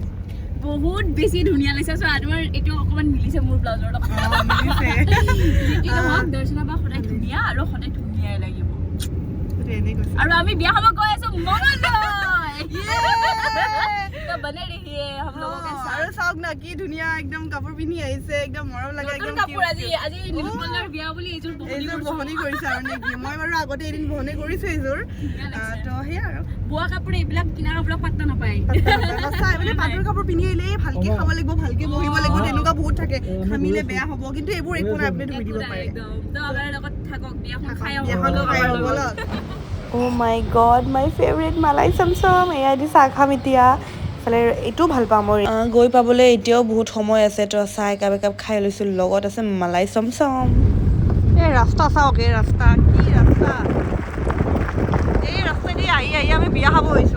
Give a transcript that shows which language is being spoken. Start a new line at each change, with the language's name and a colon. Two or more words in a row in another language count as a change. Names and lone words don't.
Assamese: বহুত বেছি ধুনীয়া লাগিছে। তোমাৰ এইটো অকণমান মিলিছে মোৰ ব্লাউজৰ লগত। মিলিছে। দৰ্শনা বা সদায় ধুনীয়া আৰু সদায় ধুনীয়াই লাগিব। এনেই কৈছে। আৰু আমি বিয়া খাব গৈ আছো মঙলদৈ। বনে ৰহিয়ে
Hindi: हम लोगों के साथ।
Assamese: আৰু চাওক না কি ধুনীয়া একদম কাপোৰ পিন্ধি আহিছে, একদম মৰম লাগে একদম কাপোৰ। আজি নীলোৎপলৰ বিয়া বুলি এইযোৰ বহনি কৰিছে আৰু নেকি? মই বাৰু আগতে এদিন বহনি কৰিছোঁ এইযোৰ। তো সেয়া আৰু বোৱা কাপোৰ এইবিলাক কিনা কাপোৰক পাত্তা নাপায়। সঁচাই মানে পাটৰ কাপোৰ পিন্ধি আহিলে ভালকে খাব লাগিব, ভালকে বহিব লাগিব, তেনেকুৱা বহুত থাকে। খামিলে বেয়া হ'ব, কিন্তু এইবোৰ একো নাই, আপুনি ধুই দিব পাৰে। লগত থাকক, বিয়াখন খাই
English: Oh my god, my favorite মালাই চমচম।
Assamese: এয়া দি চাহ খাম এতিয়া। ইফালে এইটোও ভাল পাওঁ মই। গৈ পাবলৈ এতিয়াও বহুত সময় আছে, তো চাহ একাপ খাই লৈছোঁ, লগত আছে মালাই চমচম। এই ৰাস্তা চাওক, এই ৰাস্তা কি ৰাস্তা! এই ৰাস্তাইদি আহি আমি বিয়া খাব হৈছোঁ।